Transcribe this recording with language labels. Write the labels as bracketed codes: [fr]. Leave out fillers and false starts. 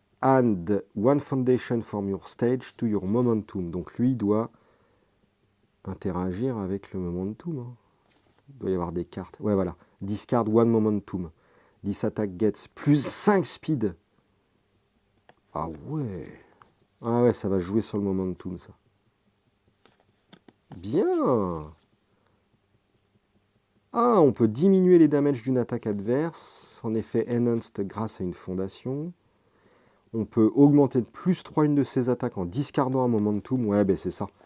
[en] And one foundation from your stage to your momentum. [fr] Donc lui doit interagir avec le momentum. Hein. Il doit y avoir des cartes. Ouais, voilà. [en] Discard one momentum. This attack gets plus 5 speed. [fr] Ah ouais. Ah ouais, ça va jouer sur le momentum, ça. Bien. Ah, on peut diminuer les damages d'une attaque adverse. En effet, enhanced grâce à une fondation. On peut augmenter de plus 3 une de ses attaques en discardant un momentum. Ouais, ben c'est ça.